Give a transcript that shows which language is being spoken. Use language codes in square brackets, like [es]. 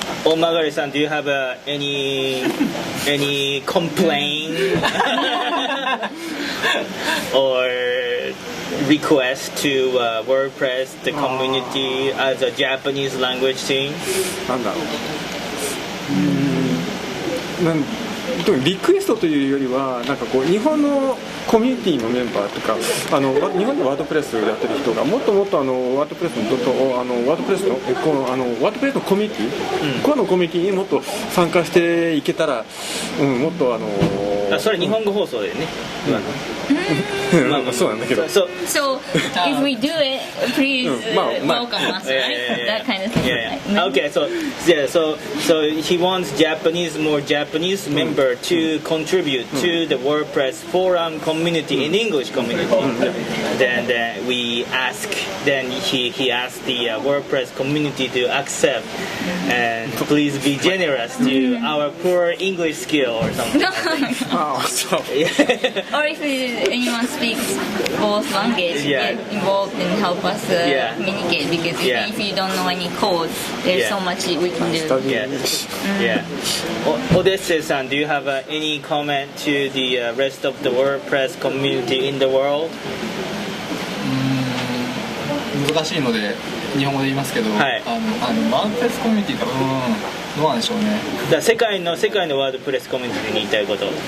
[en] Omagari-san, do you have any complaint or request to WordPress, the community, as a Japanese language team? [ja] なんだろう。リクエストというよりはなんかこう日本のコミュニティのメンバーとか日本でワードプレスをやってる人がもっともっとワードプレスのワードプレスのワードプレスのコミュニティ、このコミュニティにもっと参加していけたら、もっとそれ日本語放送だよね。そうなんだけど。 [en] So if we do it, please welcome us, right? That kind of thing. Yeah. Okay. So he wants more Japanese member to contribute to the WordPress forum community in English community. Then we ask. Then he asked the WordPress community to accept and please be generous to our poor English skill or something. Or if anyone speaks both languages, get involved and help us communicate, because even if you don't know any code, there's so much we can do. Yeah. Odesse-san, do you have any comment to the rest of the WordPress community in the world? [ja] 難しいので日本語で言いますけど、ワードプレスコミュニティか、どうなんでしょうね。世界のワードプレスコミュニティに言いたいこと。